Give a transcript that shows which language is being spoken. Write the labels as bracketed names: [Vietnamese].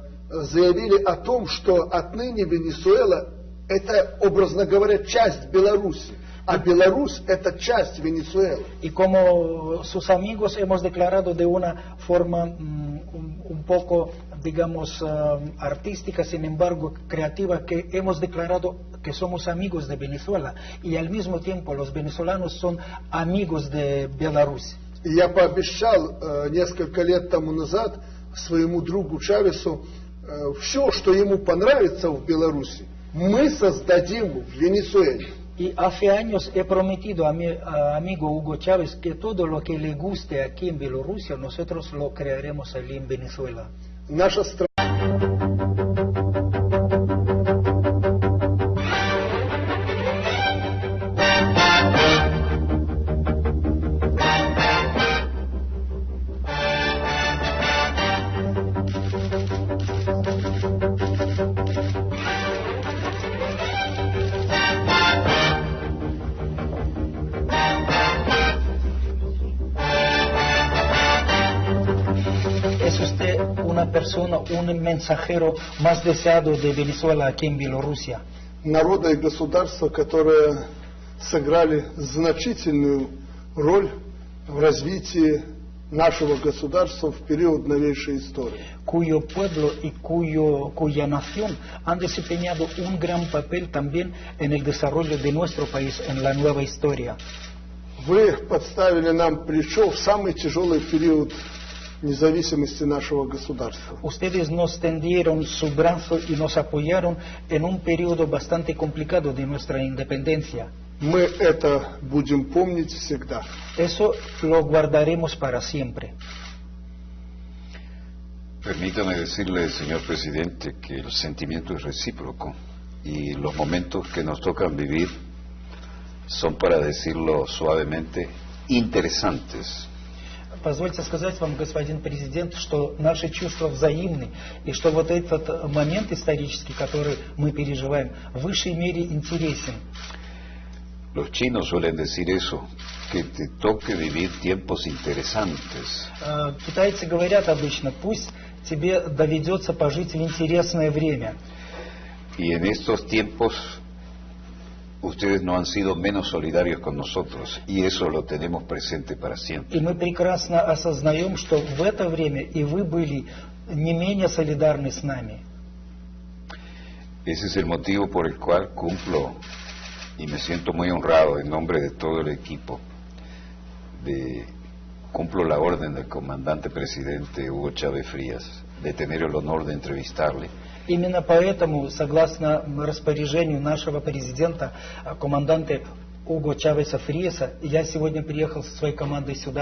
[Russian] заявили о том, что отныне Венесуэла это, образно говоря, часть Беларуси, а Беларусь это часть Венесуэлы. [Spanish] Y como sus amigos hemos declarado de una forma un poco, digamos, artística, sin embargo creativa, que hemos declarado que somos amigos de Venezuela y al mismo tiempo los venezolanos son amigos de Беларусь. [Russian] И я пообещал несколько лет тому назад своему другу Чавесу, все, что ему понравится в Беларуси, мы создадим в Венесуэле. [Spanish] Y hace años he prometido a mi amigo Hugo Chávez que todo lo que le guste aquí en Bielorrusia, nosotros lo crearemos allí en Venezuela. [Russian] Наша страна. [Spanish] ¿Es usted una persona, un mensajero más deseado de Venezuela aquí en Bielorrusia? [Russian] Народа и государства, которые сыграли значительную роль в развитии нашего государства в период новейшей истории. [Spanish] Cuyo pueblo y cuya nación han desempeñado un gran papel también en el desarrollo de nuestro país en la nueva historia. [Russian] Вы подставили нам плечо в самый тяжелый период независимости нашего государства. [Spanish] Ustedes nos tendieron su brazo y nos apoyaron en un periodo bastante complicado de nuestra independencia. [Russian] Мы это будем помнить всегда. [Spanish] Eso lo guardaremos para siempre. Permítame decirle, señor presidente, que el sentimiento es recíproco y los momentos que nos tocan vivir son, para decirlo suavemente, interesantes. [Russian] Позвольте сказать вам, господин президент, что наши чувства взаимны, и что вот этот момент исторический, который мы переживаем, в высшей мере интересен. [Spanish] Los chinos suelen decir eso, que te toque vivir tiempos interesantes. [Russian] Китайцы говорят обычно, пусть тебе доведется пожить в интересное время. [Spanish] Y en estos tiempos ustedes no han sido menos solidarios con nosotros, y eso lo tenemos presente para siempre. [Russian] И мы прекрасно осознаем, что в это время и вы были не менее солидарны с нами. [Spanish] Ese es el motivo por el cual cumplo, y me siento muy honrado en nombre de todo el equipo, cumplo la orden del comandante presidente Hugo Chávez Frías, de tener el honor de entrevistarle. [Russian] Именно поэтому, согласно распоряжению нашего президента, команданта Уго Чавеса Фриеса, я сегодня приехал со своей командой сюда.